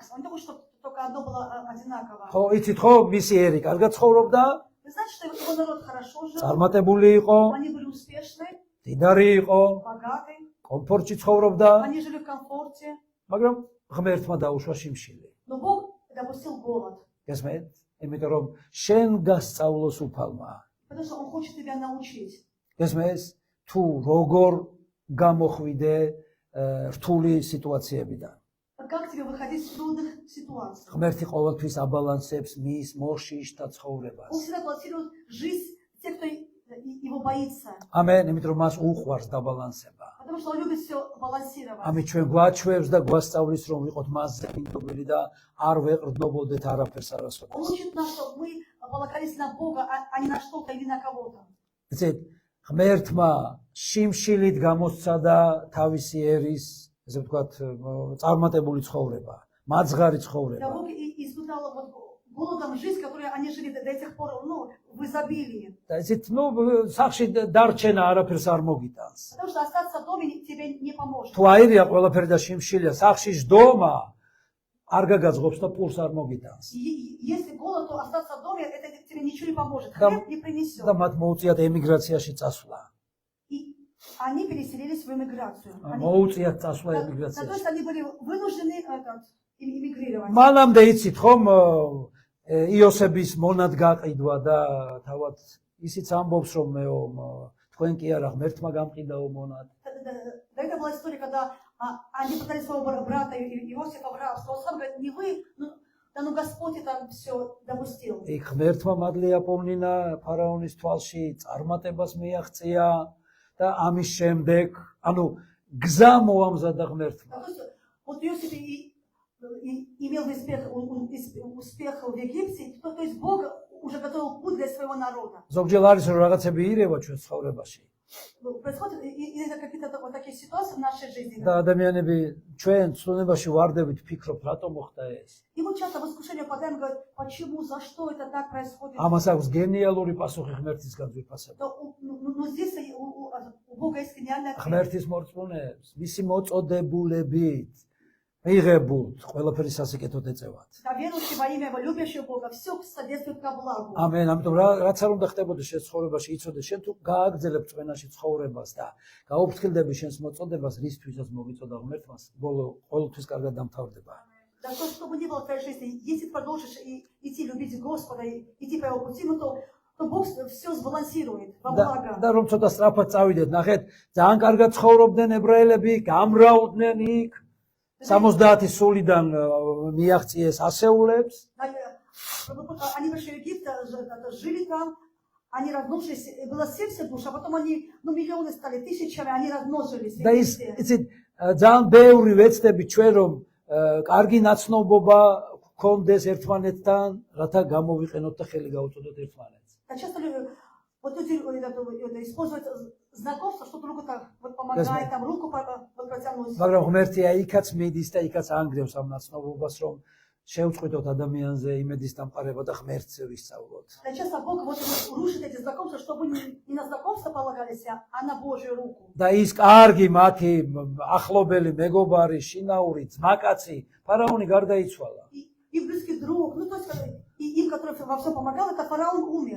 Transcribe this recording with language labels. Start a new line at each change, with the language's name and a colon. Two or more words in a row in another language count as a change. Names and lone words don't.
Russian: Он не хочет, чтобы только одно было одинаково.
Georgian: ხო, იცით ხო, მისი ერი კარგად ცხოვრობდა,
Russian: Вы знаете, что его народ хорошо жил,
Georgian: წარმატებული იყო,
Russian: они были успешны,
Georgian: დიდარი იყო,
Russian: богаты,
Georgian: კომფორტში ცხოვრობდა,
Russian: они жили в комфорте,
Georgian: მაგრამ ღმერთმა დაუშვა შიმშილი.
Russian: но Бог допустил голод,
Georgian: გესმენთ? იმიტომ რომ შენ გასწავლოს უფალმა.
Russian: потому что он хочет тебя научить.
Georgian: გესმენთ? თუ როგორ გამოხვიდე რთული სიტუაციებიდან.
Russian: Как тебе выходить из трудных ситуаций?
Georgian: ღმერთი ყოველთვის აბალანსებს მის მორშიშთა
Russian: Он
Georgian: ცხოვრებას.
Russian: всегда балансирует жизнь тех, кто его боится,
Georgian: ამენ, იმიტომ რომ მას უყვარს დაბალანსება.
Russian: потому что он любит все балансировать.
Georgian: ამით ჩვენ გვაჩვევს და გვასწავლის რომ ვიყოთ მასზე ინტობილი და არ ვეყრდნობოდეთ არაფერს
Russian: Он
Georgian: არასოდეს.
Russian: учит нас, чтобы мы полагались на Бога, а не на что-то или на кого-то.
Georgian: იცით, ღმერთმა შიმშილით გამოსცადა თავისი ერის, ესე ვთქვათ, წარმატებული ცხოვრება, მაძღარი
Russian: Да,
Georgian: ცხოვრება.
Russian: Бог испытал вот голодом жизнь, которую они жили до этих пор, ну, в изобилии.
Georgian: და იცით, სახში დარჩენა არაფერს არ მოგიტანს.
Russian: Потому что остаться в доме тебе не поможет.
Georgian: თუ აირია ყველაფერი და შიმშილია, სახში ჯდომა არ გაგაძღობს და პურს არ მოგიტანს.
Russian: Если голод, то остаться в доме, это тебе ничего не поможет. Да. Хлеб не принесет.
Georgian: და მათ მოუწიათ ემიგრაციაში წასვლა.
Russian: И они переселились в эмиграцию.
Georgian: მოუწიათ წასვლა
Russian: То
Georgian: ემიგრაციაში.
Russian: есть они были вынуждены эмигрировать.
Georgian: მანამდე იცით ხომ იოსების მონად გაყიდვა და თავად ისიც амბობს რომ მეო თქვენ კი არა ღმერთმა გამყიდაო მონად.
Russian: Да, это была история, когда они пытались своего брата Иосифа в рабство. Он сам говорит, не вы, да ну Господь это все допустил.
Georgian: იქ ღმერთმა მადლი აპოვნინა ფარაონის თვალში, წარმატებას მიაღწია და ამის შემდეგ, ანუ გზა მოამზადა ღმერთმა.
Russian: То есть вот Иосиф имел успех в Египте, то есть Бог уже готовил путь для своего народа.
Georgian: ზოგჯერ არის რომ რაღაცები ირევა ჩვენ ცხოვრებაში.
Russian: происходят иногда какие-то вот такие ситуации в нашей жизни.
Georgian: და ადამიანები ჩვენ ცნобაში ვარდებით фიქრობთ რატომ მოხდა ეს.
Russian: И мы часто в искушение попадаем и говорим, почему, за что это так происходит.
Georgian: ამას აქვს გენიალური პასუხი ღმერთისგან ძვირფასება.
Russian: Но здесь у Бога есть гениальный ответ.
Georgian: ღმერთის მორწმუნეებს მისი მოწოდებულებით მიღებულთ ყველაფერი სასიკეთოდ ეწევათ.
Russian: Да, верующие во имя его, любящие Бога, все содействует ко благу.
Georgian: ამენ. ამიტომ რაც არ უნდა ხდებოდეს შენ ცხოვრებაში, იცოდე შენ თუ გააგრძელებ წვენაში ცხოვრებას და გაუფრთხილდები შენს მოწოდებას, რისთვისაც მოგიწოდა ღმერთმას, ბოლო ყოველთვის კარგად დამთავრდება.
Russian: Да что бы ни было в твоей жизни, если ты продолжишь идти любить Господа, идти по его пути, то Бог все сбалансирует во благо.
Georgian: და რომ ცოტა სწრაფად წავიდეთ, ნახეთ, ძალიან კარგად ცხოვრობდნენ ებრაელები, გამრავლდნენ იქ 70 სულიდან მიაღწიეს ასეულებს.
Russian: Они пришли в Египет, жили там, они размножились, было 70 душ, а потом они, миллионы стали, тысячами, они размножились.
Georgian: და ის იცით, ძალიან ბევრი ვეცდები ჩვენ რომ კარგი ნაცნობობა გქონდეს ერთმანეთთან, რათა გამოვიყენოთ და ხელი გაუწოდოთ ერთმანეთს.
Russian: Часто люди используют знакомство, что другу-то помогает, там руку протянуть.
Georgian: მაგრამ ღმერთია იქაც მიდის და იქაც ანგრევს ამ ნაცნობობას, რომ შევწყვიტოთ ადამიანზე იმედის დამყარება და ღმერთზე ვისწავლოთ.
Russian: Часто Бог рушит эти знакомства, чтобы не на знакомство полагались, а на Божью руку.
Georgian: და ის კარგი მათი ახლობელი მეგობარი, შინაური, ძმაკაცი ფარაონი გარდაიცვალა.
Russian: И близкий друг, то есть и им, который во всем помогал, это фараон умер.